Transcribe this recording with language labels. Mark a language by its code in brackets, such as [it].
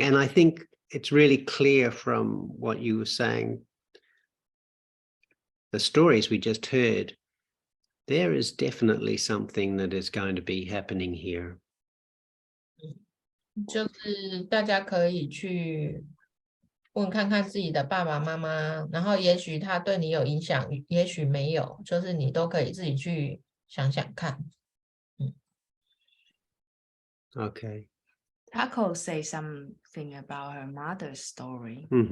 [en] And I think it's really clear from what you were saying, the stories we just heard, there is definitely something that is going to be happening here. [zh] 就是大家可以去问看看自己的爸爸妈妈，然后也许他对你有影响，也许没有，就是你都可以自己去想想看。 [en] Okay. Taco say something about her mother's story.